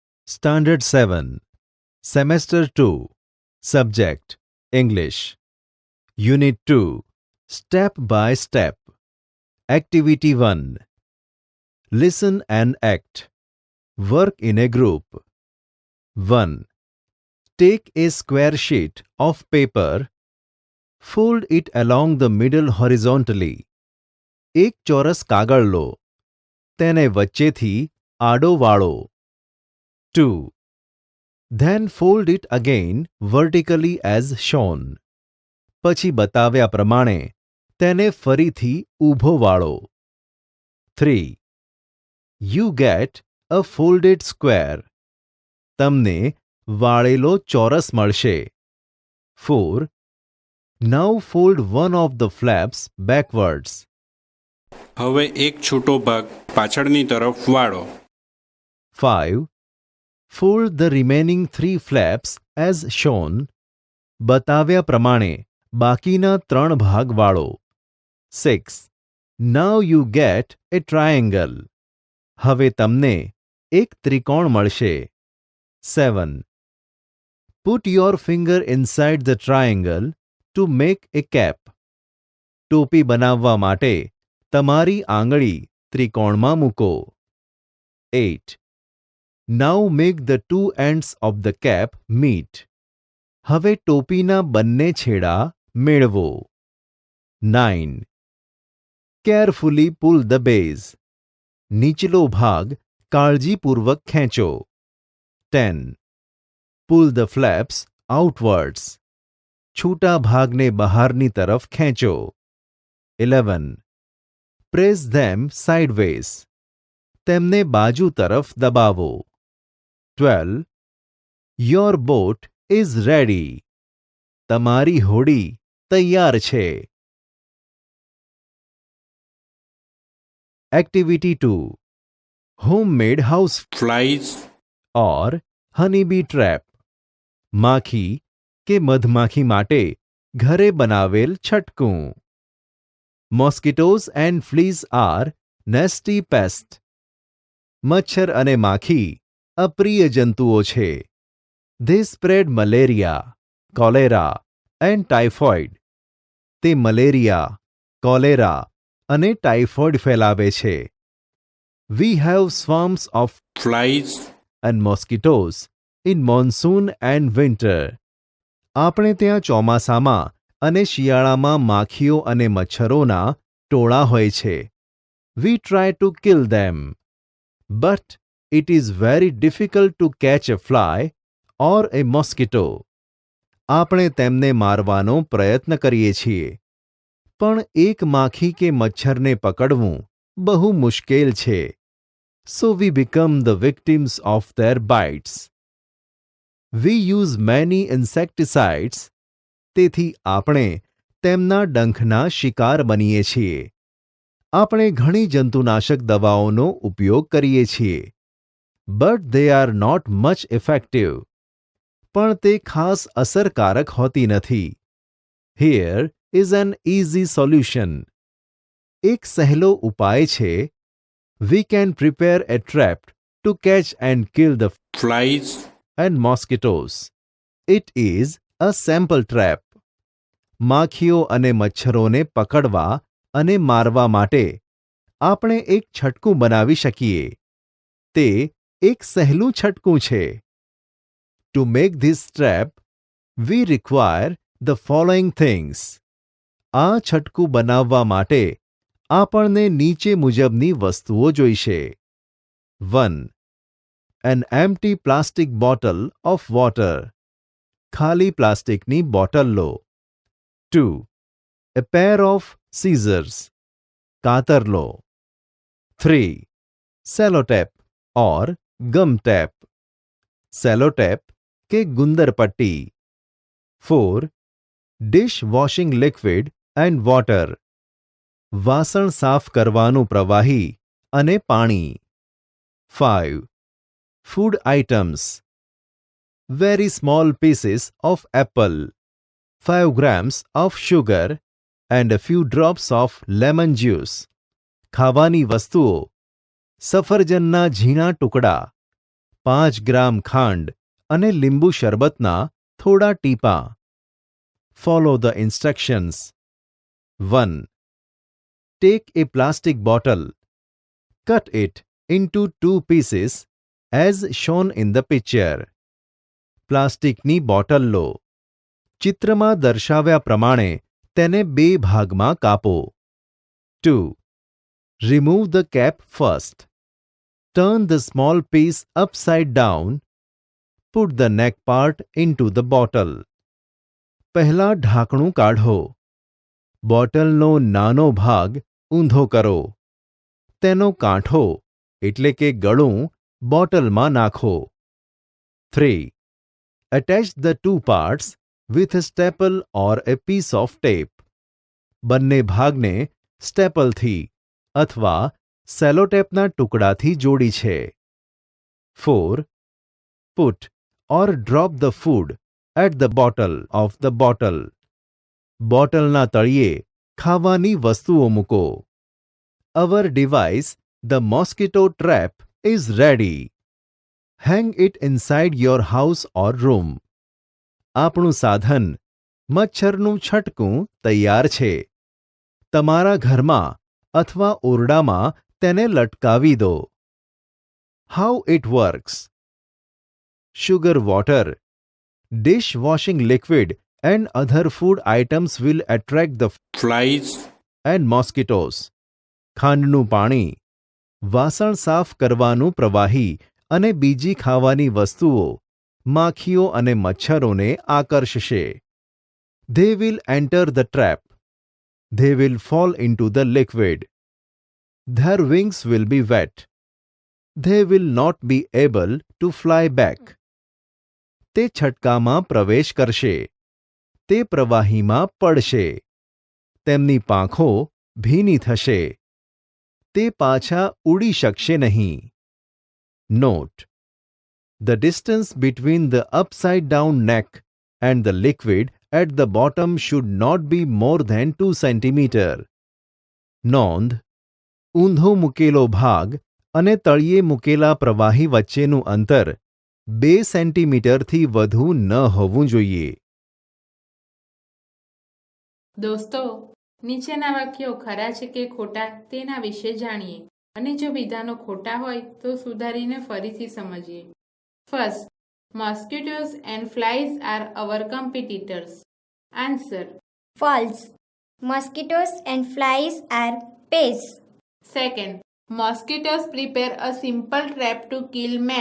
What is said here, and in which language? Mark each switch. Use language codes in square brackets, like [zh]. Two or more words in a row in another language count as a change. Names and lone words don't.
[en] Standard 7, Semester 2, Subject English, Unit 2, Step by Step, Activity 1. Listen and act. Work in a group. 1. Take a square sheet of paper. Fold it along the middle horizontally. [gu] એક ચોરસ કાગળ લો. તેને વચ્ચેથી આડો વાળો. [en] 2. Then fold it again vertically as shown. [gu] પછી બતાવ્યા પ્રમાણે તેને ફરીથી ઊભો વાળો. [en] 3. You get a folded square. [gu] તમને વાળેલો ચોરસ મળશે. 4. [en] Now fold one of the flaps backwards. [gu] હવે એક છૂટો ભાગ પાછળની તરફ વાળો. [en] 5. Fold the remaining 3 flaps as shown. [gu] બતાવ્યા પ્રમાણે બાકીના 3 ભાગ વાળો. [en] 6. Now you get a triangle. [gu] હવે તમને એક ત્રિકોણ મળશે. [en] 7. Put your finger inside the triangle to make a cap. [gu] ટોપી બનાવવા માટે તમારી આંગળી ત્રિકોણમાં મૂકો. [en] 8. Now make the 2 ends of the cap meet. [gu] હવે ટોપીના બંને છેડા મેળવો. [en] 9. Carefully pull the base. [gu] નીચલો ભાગ કાળજીપૂર્વક ખેંચો. [en] 10. Pull the flaps outwards. [gu] છૂટા ભાગને બહારની તરફ ખેંચો. [en] 11. Press them sideways. [gu] તેમને બાજુ તરફ દબાવો. 12. [en] Your boat is ready. [gu] તમારી હોડી તૈયાર છે. [en] Activity 2. Homemade house ફ્લાઇઝ or honeybee trap. [gu] માખી કે મધમાખી માટે ઘરે બનાવેલ છટકું. [en] Mosquitoes and fleas are nasty pests. [gu] મચ્છર અને માખી અપ્રિય જંતુઓ છે. [en] They spread malaria, cholera and typhoid. [gu] તે મલેરિયા, કોલેરા અને ટાઇફોઇડ ફેલાવે છે. [en] We have swarms of ફ્લાઇઝ and mosquitoes in monsoon and winter. [gu] આપણે ત્યાં ચોમાસામાં અને શિયાળામાં માખીઓ અને મચ્છરોના ટોળા હોય છે. [en] We try to kill them. But it is very difficult to catch a fly or a mosquito. [gu] આપણે તેમને મારવાનો પ્રયત્ન કરીએ છીએ. પણ એક માખી કે મચ્છરને પકડવું બહુ મુશ્કેલ છે. [en] So we become the victims of their bites. We use many insecticides. [gu] તેથી આપણે તેમના ડંખના શિકાર બનીએ છીએ. આપણે ઘણી જંતુનાશક દવાઓનો ઉપયોગ કરીએ છીએ. [en] But they are not much effective. [gu] પણ તે ખાસ અસરકારક હોતી નથી. [en] Here is an easy solution. [gu] એક સહેલો ઉપાય છે. [en] We can prepare a trap to catch and kill the ફ્લાઇઝ and mosquitoes. It is a sample trap. [gu] માખીઓ અને મચ્છરોને પકડવા અને મારવા માટે આપણે એક છટકું બનાવી શકીએ. તે એક સહેલું છટકું છે. [en] To make this trap, we require the following things. [gu] આ છટકું બનાવવા માટે આપણને નીચે મુજબની વસ્તુઓ જોઈશે. [en] 1. An empty plastic bottle of water. [gu] ખાલી પ્લાસ્ટિકની બોટલ લો. 2. [en] A pair of scissors. [gu] કાતર લો. [en] 3. Sellotape or gum tape. [gu] Sellotape કે ગુંદર પટ્ટી. 4. [en] Dish washing liquid and water. [gu] વાસણ સાફ કરવાનું પ્રવાહી અને પાણી. 5. [en] Food items. Very small pieces of apple, 5 grams of sugar and a few drops of lemon juice. [gu] ખાવાની વસ્તુઓ સફરજનના ઝીણા ટુકડા, 5 ગ્રામ ખાંડ અને લીંબુ શરબતના થોડા ટીપાં. [en] follow the instructions. 1. Take a plastic bottle. Cut it into 2 pieces as shown in the picture. [gu] પ્લાસ્ટિકની બોટલ લો. ચિત્રમાં દર્શાવ્યા પ્રમાણે તેને 2 ભાગમાં કાપો. [en] 2. Remove the cap first. Turn the small piece upside down. Put the neck part into the bottle. [gu] પહેલા ઢાંકણું કાઢો. બોટલનો નાનો ભાગ ઊંધો કરો. તેનો કાંઠો એટલે કે ગળું બોટલમાં નાખો. [en] 3. Attach the 2 parts with a staple or a piece of tape. [gu] બંને ભાગને સ્ટેપલથી અથવા સેલોટેપના ટુકડાથી જોડી છે. [en] 4. Put or drop the food at the bottom of the bottle. [gu] બોટલના તળિયે ખાવાની વસ્તુઓ મૂકો. [en] Our device, the mosquito trap, is ready. Hang it inside your house or room. [gu] આપણું સાધન મચ્છરનું છટકું તૈયાર છે. તમારા ઘરમાં અથવા ઓરડામાં તેને લટકાવી દો. [en] How it works. Sugar water, dish washing liquid and other food items will attract the flies, and mosquitoes. [gu] ખાંડનું પાણી, વાસણ સાફ કરવાનું પ્રવાહી અને બીજી ખાવાની વસ્તુઓ માખીઓ અને મચ્છરોને આકર્ષશે. [en] They will enter the trap. They will fall into the liquid. Their wings will be wet. They will not be able to fly back. [gu] તે છટકામાં પ્રવેશ કરશે. તે પ્રવાહીમાં પડશે. તેમની પાંખો ભીની થશે. તે પાછા ઉડી શકશે નહીં. [en] Note: The distance between the upside down neck and the liquid at the bottom should not be more than 2 cm. [gu] નોંધ: ઊંધો મૂકેલો ભાગ અને તળિયે મૂકેલા પ્રવાહી વચ્ચેનું અંતર 2 સેન્ટીમીટરથી વધુ ન હોવું જોઈએ. દોસ્તો, નીચેના વાક્યો ખરા છે કે ખોટા તેના વિશે જાણીએ અને જો વિધાનો ખોટા હોય તો સુધારીને ફરીથી સમજીએ. [en] ફર્સ્ટ, mosquitoes and flies are our competitors. Answer: False. Mosquitoes and flies are pests. Second, mosquitoes prepare a simple trap to kill men.